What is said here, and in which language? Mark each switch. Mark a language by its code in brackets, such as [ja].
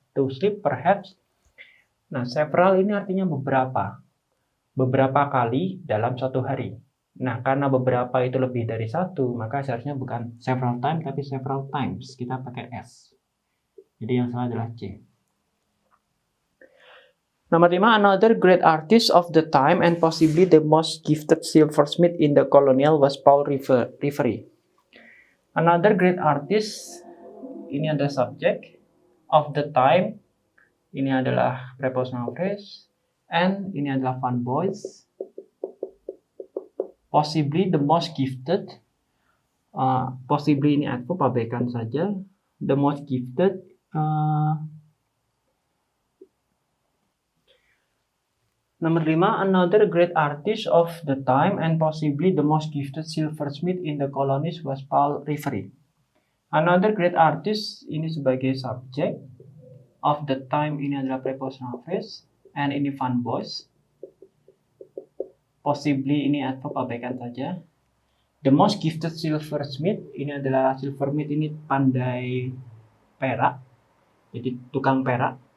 [en] To sleep perhaps. [id] Nah, several ini artinya beberapa kali dalam satu hari. Nah, karena beberapa itu lebih dari satu, maka seharusnya bukan several times, tapi several times. Kita pakai S. Jadi yang salah adalah C. [en] Nomor 5, another great artist of the time and possibly the most gifted silversmith in the colonial was Paul Revere. [id] Another great artist, ini adalah subjek. Of the time, ini adalah prepositional phrase. And ini adalah Van Boyce. Possibly the most gifted, possibly ini adverb, abaikan saja. [en] The most gifted, nomor 5, another great artist of the time and possibly the most gifted silversmith in the colonies was Paul Revere. Another great artist [id] ini sebagai subjek, [en] of the time ini adalah prepositional phrase, and ini Van Boyce. [id] Possibly ini adverb, abaikan saja. [en] The most gifted silversmith, [id] ini adalah silversmith ini pandai perak, jadi tukang perak.